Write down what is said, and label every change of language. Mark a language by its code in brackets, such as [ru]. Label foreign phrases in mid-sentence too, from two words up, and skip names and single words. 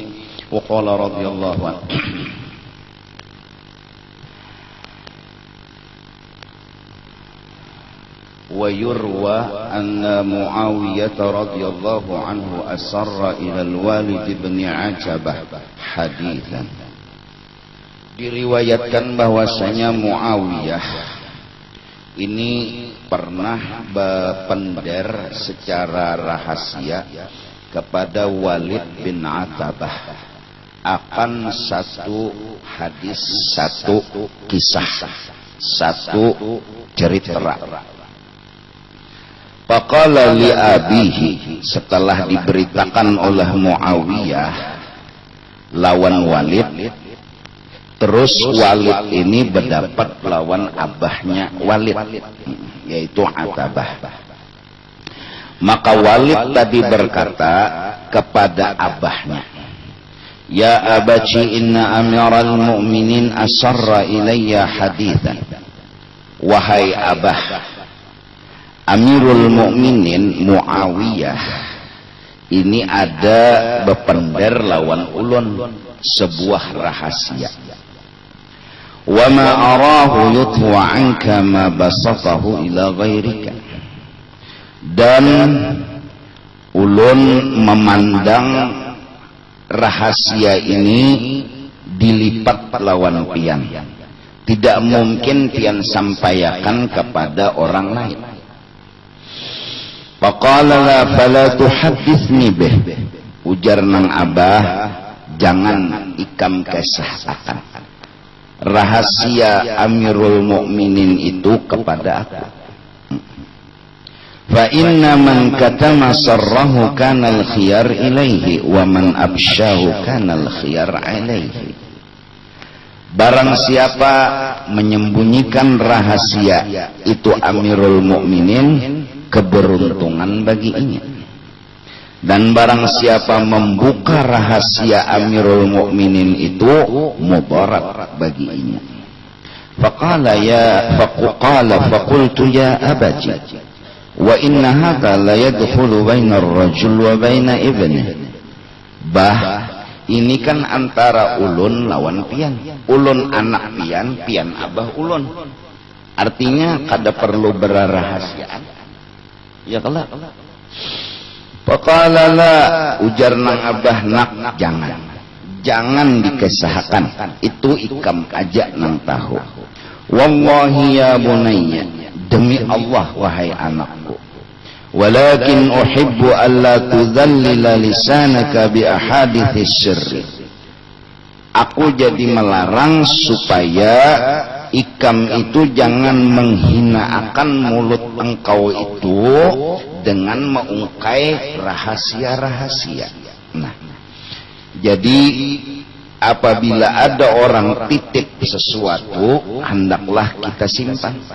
[ar] وقال رضي الله عنه ويروى أن معاوية رضي الله عنه أسر إلى الوالد بن عتبة حديثا. [id] Diriwayatkan bahwasanya Muawiyah ini pernah berpender secara rahasia kepada Walid bin Atabah akan satu hadis, satu kisah, satu cerita. [ar] فقال لأبيه, [bjn] setelah diberitakan oleh Muawiyah lawan Walid, terus Walid ini berdapat lawan abahnya Walid, yaitu Atabah. [id] Maka Walid tadi berkata kepada abahnya, [ar] يا أبت إن أمير المؤمنين أسر إلي حديثا. [bjn] Wahai abah, Amirul Mukminin Muawiyah ini ada berpender lawan ulun sebuah rahasia. [ar] وما أراه يطوى عنك ما بسطه إلى غيرك. [bjn] Dan ulun memandang rahasia ini dilipat lawan pian. Tidak mungkin pian sampaikan kepada orang lain. [ar] فقال لا فلا تحدثني به. [bjn] Ujar nang abah, jangan ikam kisahkan rahasia Amirul Mukminin itu kepada aku. [ar] فإن من كتم سره كان الخيار إليه ومن أفشاه كان الخيار عليه. [id] Barang siapa menyembunyikan rahasia itu Amirul Mukminin, keberuntungan baginya. Dan barang siapa membuka rahasia Amirul Mukminin itu mudarat baginya. [ar] فقال فقلت يا أبت وإن هذا لا يدخل بين الرجل وبين ابنه. [bjn] Bah, ini kan antara ulun lawan pian. Ulun anak pian, pian abah ulun. Artinya kada perlu berrahasiaan. Ya kelak. [ar] فقال لا, [bjn] ujar nang abah nak, jangan dikisahkan, itu ikam aja nang tahu. [ar] والله يا بني, [id] demi Allah wahai anakku, [ar] ولكن أحب ألا تذلل لسانك بأحاديث السر. [bjn] Aku jadi melarang supaya ikam itu jangan menghinakan mulut engkau itu dengan mengungkai rahasia-rahasia. [id] Nah, jadi apabila ada orang titip sesuatu, hendaklah kita simpan.